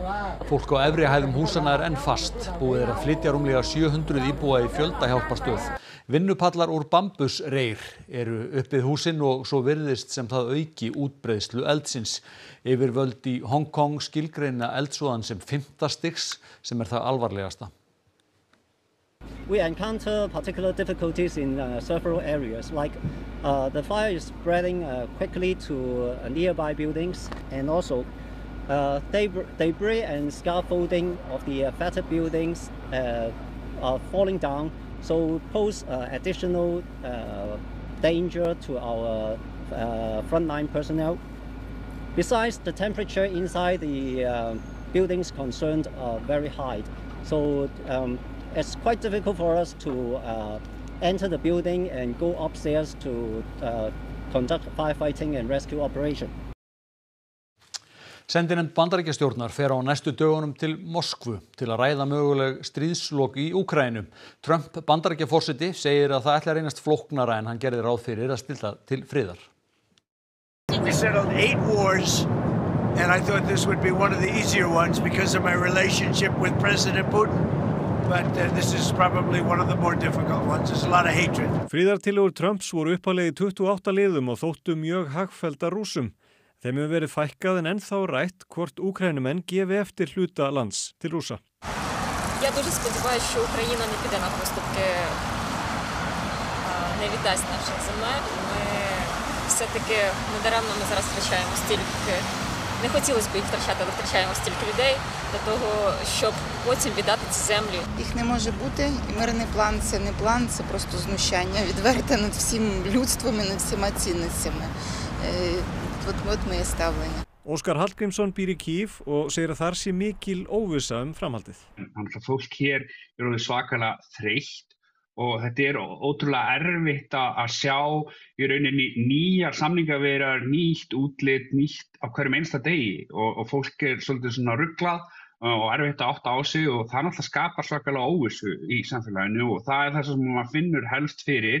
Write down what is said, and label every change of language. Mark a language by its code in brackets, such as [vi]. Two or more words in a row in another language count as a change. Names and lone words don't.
[is] Fólk á efri hæðum húsanna enn fast. Búið að flytja rúmlega 700 íbúa í fjöldahjálparstöð. Vinnupallar úr bambusreir eru upp við húsin og svo virðist sem það auki útbreiðslu eldsins. Yfirvöld í Hong Kong skilgreina eldsvoðan sem 5. stigs sem það alvarlegasta. [en] We encounter particular difficulties in several areas, like the fire is spreading quickly to nearby buildings, and also debris and scaffolding of the affected buildings are falling down, so pose additional danger to our frontline personnel. Besides, the temperature inside the buildings concerned are very high, so it's quite difficult for us to enter the building and go upstairs to conduct firefighting and rescue operation. [is] Sendinefnd Bandaríkjastjórnar fer á næstu dögunum til Moskvu til að ræða möguleg stríðslok í Úkraínu. Trump Bandaríkjaforseti segir að það ætli að reynast flóknara en hann gerði ráð fyrir að stilla til friðar. [en] We settled 8 wars and I thought this would be one of the easier ones because of my relationship with President Putin. But this is probably one of the more difficult ones. There's a lot of hatred. [is] Friðartillögur Trumps voru upphaflega í 28 liðum og þóttu mjög hagfellda Rússum. Þeim hefur verið fækkað en ennþá rætt hvort Úkraínumenn gefi eftir hluta lands til Rússa. [uk] Я дуже сподіваюся, що Україна не піде на поступки навідати наших земель. Ми все-таки недаремно ми зараз втрачаємо стільки, не хотілося б їх втрачати, але втрачаємо стільки людей для того, щоб потім віддати ці землі. Їх не може бути, і мирний план – це не план, це просто знущання, відверте над всім людством і над всіма цінностями. От моє ставлення. [is] Óskar Hallgrímsson býr í Kyiv og segir að þar sé mikil óvissa framhaldið. Þannig að fólk hér orðið svakalega þreytt og þetta ótrúlega erfitt að sjá í rauninni nýjar samningaviðræður, nýtt útlit, nýtt á hverjum einsta degi og fólk svolítið svona ruglað og erfitt að átta á sig og það náttúrulega skapar svakalega óvissu í samfélaginu og það það sem maður finnur helst fyrir.